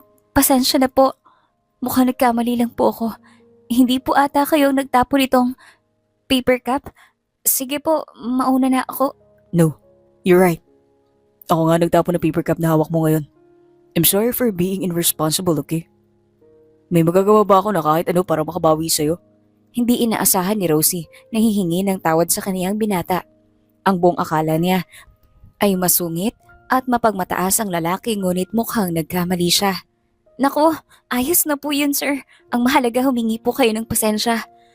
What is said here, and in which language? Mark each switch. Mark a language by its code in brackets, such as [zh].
[tl] Pasensya na po. Mukhang nagkamali lang po ako. Hindi po ata kayong nagtapon itong paper cup. Sige po, mauna na ako. [en] No, you're right. [tl] Ako nga nagtapon ng paper cup na hawak mo ngayon. [en] I'm sorry for being irresponsible, okay? [tl] May magagawa ba ako na kahit ano para makabawi sa'yo? Hindi inaasahan ni Rosie na hihingi ng tawad sa kaniyang binata. Ang buong akala niya ay masungit at mapagmataas ang lalaki ngunit mukhang nagkamali siya. Naku, ayos na po yun sir. Ang mahalaga humingi po kayo ng pasensya.